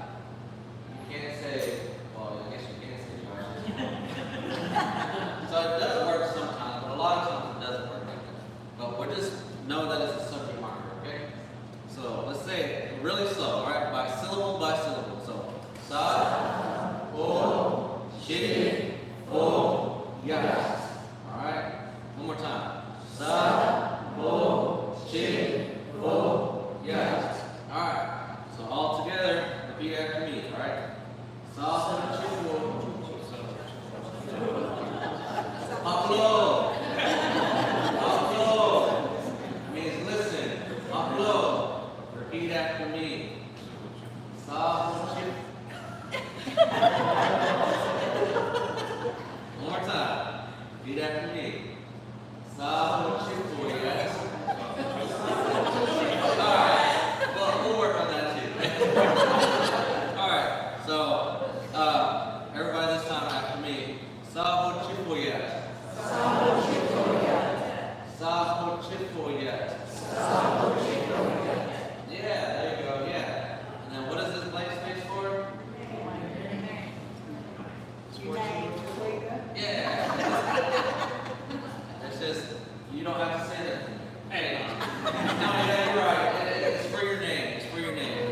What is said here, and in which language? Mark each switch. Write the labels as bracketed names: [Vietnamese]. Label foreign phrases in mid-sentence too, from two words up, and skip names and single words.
[English] You can't say, well, I guess you can't say Josh. So it does work sometimes, but a lot of times it doesn't work like that. But we'll just know that it's a subject marker, okay? So let's say it really slow, all right? By syllable by syllable. So sa, ho, chi, ho, yes. All right? One more time. Sa, ho, chi, ho, yes. All right. So all together, repeat after me. All right? Sa, ho, chi, ho. Upload. Upload means listen. Upload. Repeat after me. Sa, ho, chi. One more time. Repeat after me. Sa, ho, chi, ho, yes. All right. Well, we'll work on that too. All right. So, everybody this time after me. Sa, ho, chi, ho, yes. Sa, ho, chi, ho, yes. Sa, ho, chi, ho, yes. Sa, ho, chi, ho, yes. Yeah, there you go. Yeah. And then what is this blank space for? Yeah. It's just, you don't have to say that. Hey, no, yeah, you're right. It's for your name. It's for your name.